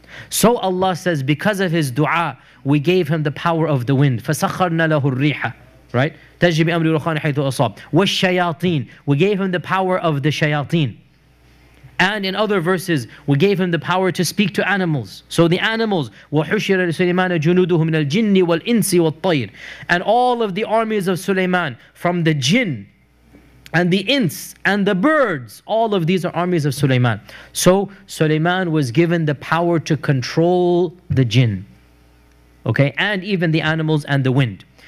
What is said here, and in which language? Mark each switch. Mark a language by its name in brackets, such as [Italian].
[English] So Allah says, because of his dua, we gave him the power of the wind. [Arabic] فَسَخَّرْنَا لَهُ الرِّيحَ. [English] Right? [Arabic] تَجْرِي بِأَمْرِ رُخَانِ حَيْثُ أَصَابَ. وَالشَّيَاطِينَ. [English] We gave him the power of the shayateen. And in other verses, we gave him the power to speak to animals. So the animals, [Arabic] وَحُشِرَ لِسُلَيْمَانَ جُنُودُهُ مِنَ الْجِنِّ وَالْإِنسِ وَالطَّيْرِ. [English] And all of the armies of Sulaiman, from the jinn and the ins and the birds, all of these are armies of Sulaiman. So Sulaiman was given the power to control the jinn, okay, and even the animals and the wind.